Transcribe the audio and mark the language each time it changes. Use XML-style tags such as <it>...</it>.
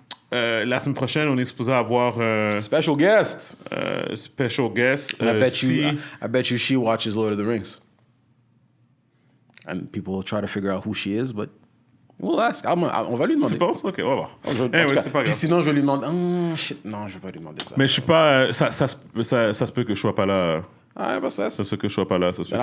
<fr>La semaine prochaine, on est supposé avoir</fr> <en>Special guest. special guest. I bet you she watches Lord of the Rings. And people will try to figure out who she is, but we'll ask.</en> <fr>On va lui demander. Tu penses? Ok, on va voir.</fr> <en>Anyway,</en> <fr>c'est pas grave. Puis sinon, je vais lui demander. Shit, non, je vais pas lui demander ça. Mais je suis pas. Ça se peut que je sois pas là. Ah, bah ça. Ça se peut que je sois pas là. Ça se peut que</fr>